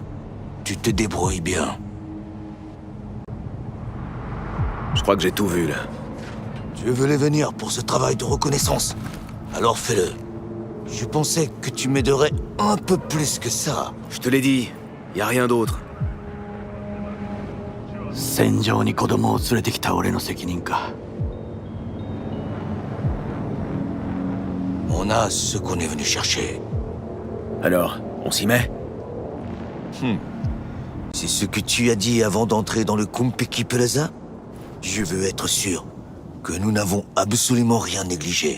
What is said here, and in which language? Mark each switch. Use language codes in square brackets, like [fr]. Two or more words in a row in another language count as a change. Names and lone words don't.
[fr] Tu te débrouilles bien. Je crois que j'ai tout vu, là. Tu voulais venir pour ce travail de reconnaissance. Alors fais-le. Je pensais que tu m'aiderais un peu plus que ça. Je te l'ai dit, y a rien d'autre. [ja] 戦場に子供を連れてきた俺の責任か。 [fr] On a ce qu'on est venu chercher. Alors, on s'y met? C'est ce que tu as dit avant d'entrer dans le Kumpeki Plaza? Je veux être sûr que nous n'avons absolument rien négligé.